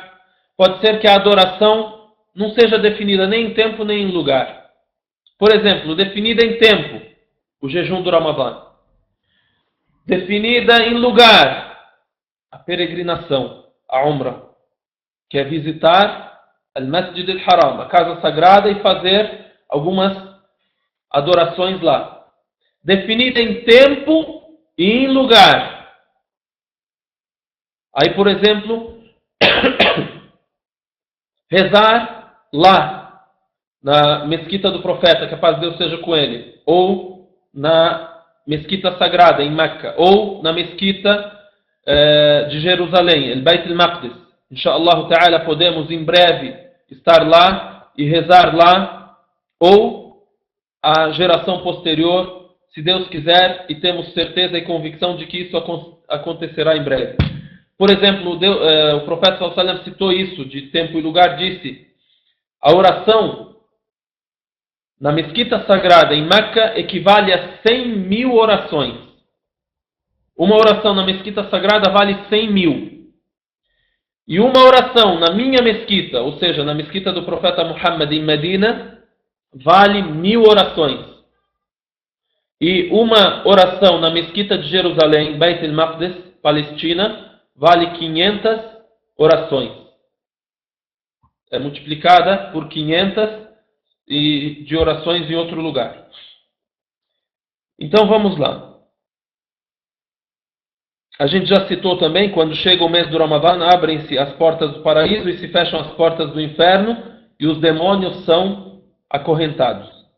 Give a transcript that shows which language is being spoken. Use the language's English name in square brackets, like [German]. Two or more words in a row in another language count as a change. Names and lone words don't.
[Portuguese] Pode ser que a adoração não seja definida nem em tempo nem em lugar. Por exemplo, definida em tempo, o jejum do Ramadã. Definida em lugar, a peregrinação, a Umrah, que é visitar al-Masjid al-Haram, a casa sagrada, e fazer algumas adorações lá. Definida em tempo e em lugar. Aí, por exemplo, rezar lá, na mesquita do profeta, que a paz de Deus seja com ele, ou na mesquita sagrada em Meca, ou na mesquita de Jerusalém, el Beit al-Maqdis. [Arabic] إن شاء الله تعالى [Portuguese] podemos em breve estar lá e rezar lá, ou a geração posterior, se Deus quiser, e temos certeza e convicção de que isso acontecerá em breve. Por exemplo, o profeta [Arabic] صلى الله عليه وسلم [Portuguese] citou isso de tempo e lugar, disse: a oração na mesquita sagrada em Meca equivale a 100.000 orações. Uma oração na mesquita sagrada vale 100.000. E uma oração na minha mesquita, ou seja, na mesquita do profeta Muhammad em Medina, vale 1.000 orações. E uma oração na mesquita de Jerusalém, Beit al-Maqdis, Palestina, vale 500 orações. É multiplicada por 500 e de orações em outro lugar. Então vamos lá. A gente já citou também, quando chega o mês do Ramadã, abrem-se as portas do paraíso e se fecham as portas do inferno, e os demônios são acorrentados.